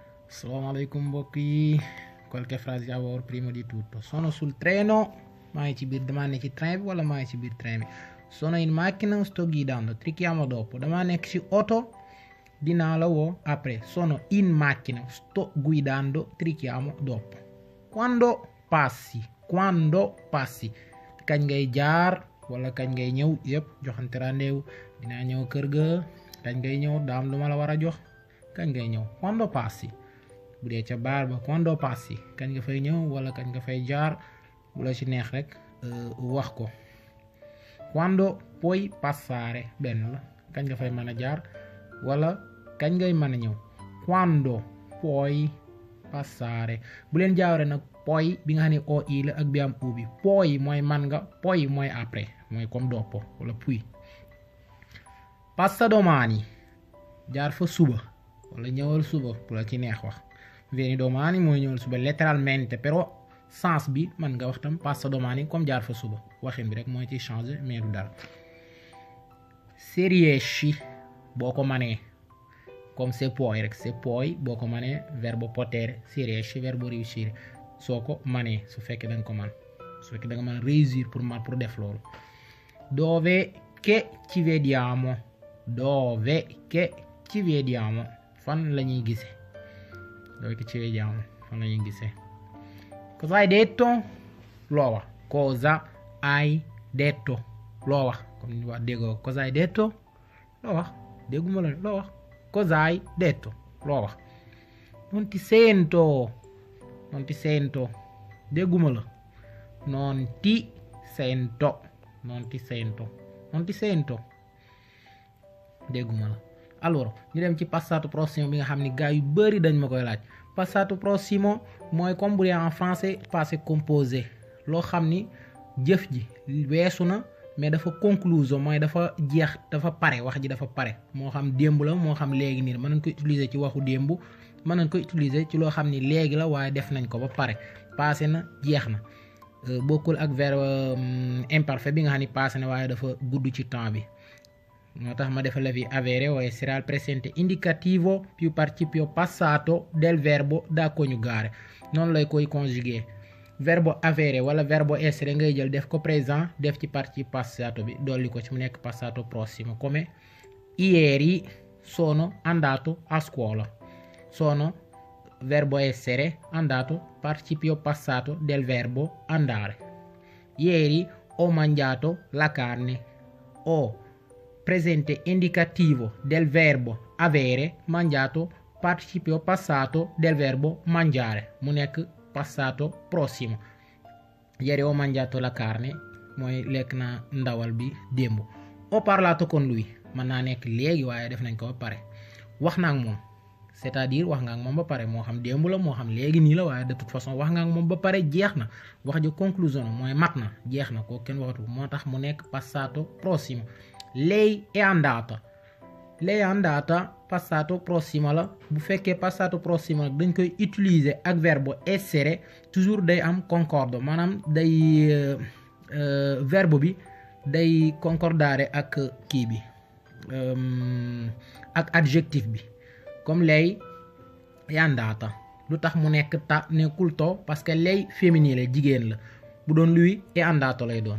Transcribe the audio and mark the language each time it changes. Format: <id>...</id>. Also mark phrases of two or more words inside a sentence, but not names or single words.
<it>Assalamualaikum</it> <wo>mbokk yi</wo> <it>qualche frase a favore prima di tutto. Sono sul treno,</it> <wo>maa ngi ci biir damaa ne ci train bi wala maa ngi ci biir train bi.</wo> <it>Sono in macchina, sto guidando, ti chiamo dopo.</it> <wo>Damaa nekk ci oto, dinaa la woo après.</wo> <it>Sono in macchina, sto guidando, ti chiamo dopo. Quando passi</it> <wo>kañ ngay jaar wala kañ ngay ñëw yëpp joxante rendez-vous. Dinaa ñëw kër ga, kañ ngay ñëw daam lu ma la war a jox, kañ ngay ñëw.</wo> <it>Quando passi</it> <wo>bu dee ca baar ba</wo> <it>quando passi</it> <wo>kañ nga fay ñëw wala kañ nga fay jaar bu la ci neex rek wax ko.</wo> <it>Quando puoi passare</it> <wo>benn la kañ nga fay mën a jaar wala kañ ngay mën a ñëw.</wo> <it>Quando puoi passare</it> <wo>bu leen jaawre nag poi bi nga xam ne oi la ak bi am u bi. Poi mooy man nga, poi mooy après mooy comme dopo wala puis.</wo> <it>Passa domani</it> <wo>jaar fa suba wala ñëwal suba bu la ci neex wax.</wo> <it>Vieni domani</it> <wo>mooy ñëwal suba</wo> <it>letteralmente, però</it> <wo>sens bi man nga wax tam</wo> <it>passa domani</it> <wo>comme jaar fa suba waxin bi rek mooy ci changer mais du dara.</wo> <it>Se riesci</it> <wo>boo ko manee comme</wo> <it>se puoi</it> <wo>rek,</wo> <it>se puoi</it> <wo>boo ko manee</wo> <it>verbo potere, se riesci verbo riuscire</it> <wo>soo ko manee su fekkee da nga ko man, su fekkee da nga mën réussir pour def loolu.</wo> <it>Dove che ci vediamo, dove che ci vediamo</it> <wo>fan la ñuy gisee,</wo> <it>dove che ci vediamo</it> <wo>fan la ñuy gisee.</wo> <it>Cosa hai detto?</it> <wo>Loo wax.</wo> <it>Cosa hai detto?</it> <wo>Loo wax. Comme ni wax déggoo</wo> <it>cosa hai detto?</it> <wo>Loo wax. Dégguma la loo wax.</wo> <it>Cosa hai detto?</it> <wo>Loo wax.</wo> <it>Non ti sento. Non ti sento.</it> <wo>Dégguma la.</wo> <it>Non ti sento. Non ti sento. Non ti sento.</it> <wo>Dégguma la. Alors ñu dem ci</wo> <it>passato prossimo</it> <wo>bi nga xam ni gars yu bari dañ ma koy laaj.</wo> <it>Passato prossimo</it> <wo>mooy comme bu dee</wo> <fr>en français passé composé</fr> <wo>loo xam ni jëf ji weesu na mais dafa concluso mooy dafa jeex dafa pare wax ji dafa pare moo xam démb la moo xam léegi nii mën nañ ko utiliser ci waxu démb mën nañ ko utiliser ci loo xam ni léegi la waaye def nañ ko ba pare passé na jeex na bokkul ak</wo> <fr>verbe imparfait</fr> <wo>bi nga xam ni passé na waaye dafa gudd ci temps bi. moo tax ma defal la fi</wo> <it>avere waaye sarà il presente indicativo più participio passato del verbo da coniugare</it> <wo>noonu lay koy conjuguer.</wo> <it>Verbo avere</it> <wo>wala</wo> <it>verbo essere</it> <wo>ngay jël def ko présent def ci participe passato bi dolli ko ci mu nekk</wo> <it>passato prossimo come ieri sono andato a scuola. Sono verbo essere, andato participio passato del verbo andare. Ieri ho mangiato la carne. Ho presente indicativo del verbo avere mangiato participio passato del verbo mangiare</it> <wo>mu nekk</wo> <it>passato prossimo. Ieri ho mangiato la carne</it> <wo>mooy lekk na ndawal bi démb.</wo> <it>Ho parlato con lui</it> <wo>mën naa nekk léegi waaye def nañ ko ba pare. Wax naa ak moom</wo> <fr>c'est-à-dire</fr> <wo>wax nga ak moom ba pare moo xam démb la moo xam léegi nii la waaye</wo> <fr>de toute façon</fr> <wo>wax nga ak moom ba pare jeex na wax ji conclusion mooy mat na jeex na ko kenn waxatu moo tax mu nekk</wo> <it>passato prossimo. Lei è andata. Lei è andata passato prossimo</it> <wo>la bu fekkee</wo> <it>passato prossimo</it> <wo>nag dañ koy utiliser ak verbe essere toujours day am concordo maanaam day verbe bi day concordare ak kii bi ak adjectif bi comme</wo> <it>lei è andata</it> <wo>lu tax mu nekk ta nekkul to</wo> <fr>parce que</fr> <it>lei femminile</it> <wo>la jigéen la bu doon</wo> <it>lui è andato</it> <wo>lay doon.</wo>